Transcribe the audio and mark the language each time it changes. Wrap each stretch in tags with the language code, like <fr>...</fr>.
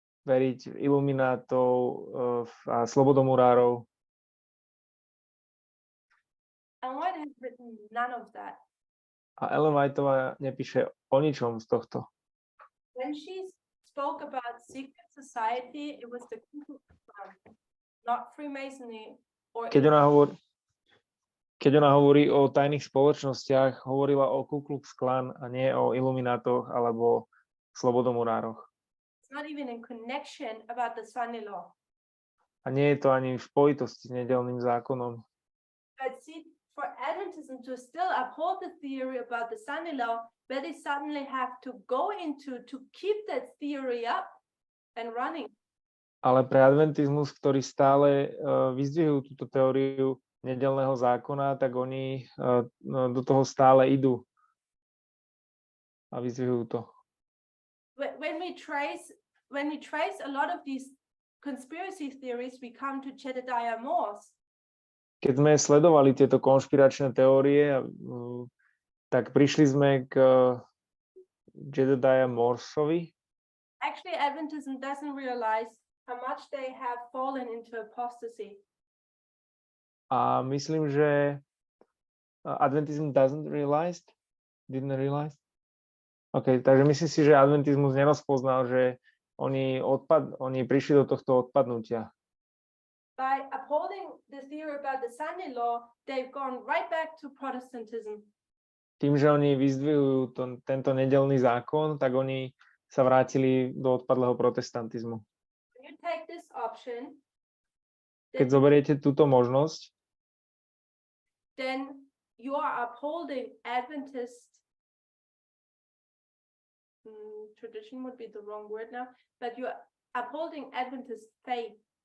<sk>veriť v iluminátov a slobodomurárov.</sk> <en>And White has written none of that.</en> <sk>A Ellen Whiteová nepíše o ničom z tohto.</sk> <en>When she spoke about secret society, it was the Ku Klux Klan, not Freemasonry or</en> <sk>Keď ona hovorí o tajných spoločnostiach, hovorila o Ku Klux Klan a nie o iluminátoch alebo slobodomurároch.</sk> <en>it's not even in connection about the Sunday law.</en> <sk>A nie je to ani v spojitosti s nedeľným zákonom.</sk> <en>But see, for Adventism to still uphold the theory about the Sunday law, where they suddenly have to go into to keep that theory up and running.</en> <sk>Ale pre adventizmus, ktorý stále vyzdvihujú túto teóriu nedeľného zákona, tak oni do toho stále idú a vyzdvihujú to.</sk> <en>When we trace a lot of these conspiracy theories, we come to Jedediah Morse.</en> <sk>Keď sme sledovali tieto konšpiračné teórie, tak prišli sme k Jedediah Morsovi.</sk> <en>Actually, Adventism doesn't realize how much they have fallen into apostasy.</en> <sk>A myslím, že</sk> <en>Adventism didn't realize.</en> <sk>OK, takže myslím si, že adventizmus nerozpoznal, že oni prišli do tohto odpadnutia.</sk> <en>By upholding the theory about the Sunday law, they've gone right back to Protestantism.</en> <sk>Tým, že oni vyzdvihujú tento nedeľný zákon, tak oni sa vrátili do odpadlého protestantizmu.</sk> <en>When you take this option,</en> <sk>Keď zoberiete túto možnosť,</sk> <en>then you are upholding Adventist tradition would be the wrong word now, but you are upholding Adventist faith.</en>